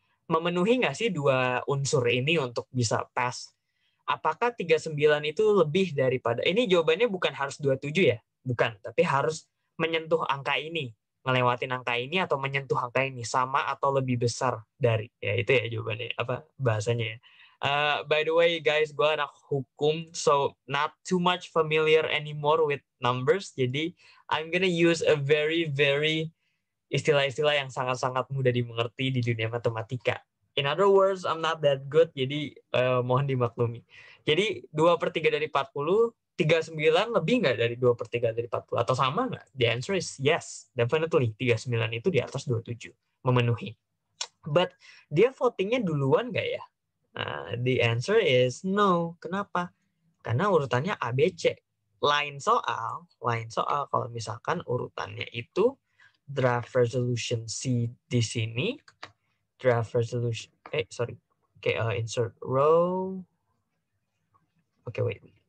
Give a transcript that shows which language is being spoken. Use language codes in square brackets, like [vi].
[id] Memenuhi nggak sih 2 unsur ini untuk bisa pass? Apakah 39 itu lebih daripada, ini jawabannya bukan harus 27 ya? Bukan, tapi harus menyentuh angka ini. Ngelewatin angka ini atau menyentuh angka ini. Sama atau lebih besar dari. Ya itu ya jawabannya, apa bahasanya ya. [en] By the way guys, [id] gue anak hukum, [en] so not too much familiar anymore with numbers. [id] Jadi [en] I'm gonna use a very [id] istilah-istilah yang sangat-sangat mudah dimengerti di dunia matematika. [en] In other words, I'm not that good, [id] jadi mohon dimaklumi. Jadi 2/3 dari 40, 39 lebih nggak dari 2/3 dari 40? Atau sama nggak? [en] The answer is yes, definitely. [id] 39 itu di atas 27, memenuhi. But dia votingnya duluan nggak ya? [en] The answer is no. [id] Kenapa? Karena urutannya A, B, C. Lain soal kalau misalkan urutannya itu draft resolution C di sini, draft resolution, [en] insert row. Wait.